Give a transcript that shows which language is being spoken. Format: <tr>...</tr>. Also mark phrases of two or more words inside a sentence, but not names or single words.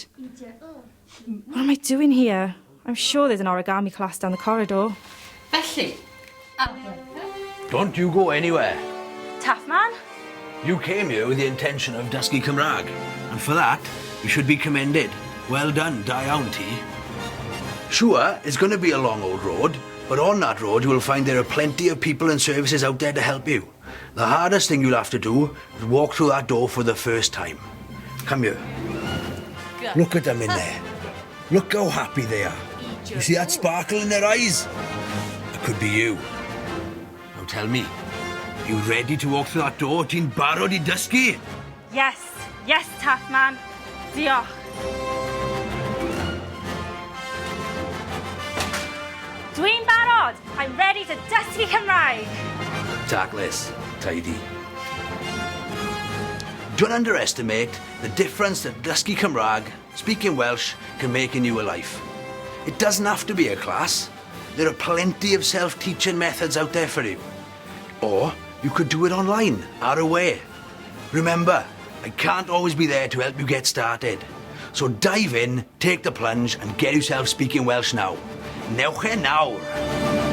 <en>What am I doing here? I'm sure there's an origami class down the corridor. Don't you go anywhere. Taff Man? You came here with the intention of</en> <cy>dysgu Cymraeg,</cy> <en>and for that, you should be commended. Well done,</en> <cy>da iawn ti.</cy> <en>Sure, it's going to be a long old road, but on that road you will find there are plenty of people and services out there to help you. The hardest thing you'll have to do is walk through that door for the first time. Come here. Look at them in there. Look how happy they are. You see that sparkle in their eyes? It could be you. Now tell me, are you ready to walk through that door?</en> <cy>Ti'n barod I dysgu?</cy> <en>Yes, yes, Taff Man. Diolch.</en> <cy>Dwi'n barod.</cy> <en>I'm ready to</en> <cy>dysgu Cymraeg.</cy> <en>Tactless, tidy. Don't underestimate the difference that</en> <cy>dysgu Cymraeg,</cy> <en>speaking Welsh, can make in your life. It doesn't have to be a class. There are plenty of self-teaching methods out there for you. Or you could do it online, or away. Remember, I can't always be there to help you get started. So dive in, take the plunge, and get yourself speaking Welsh now.</en> <cy>Newch e nawr!</cy>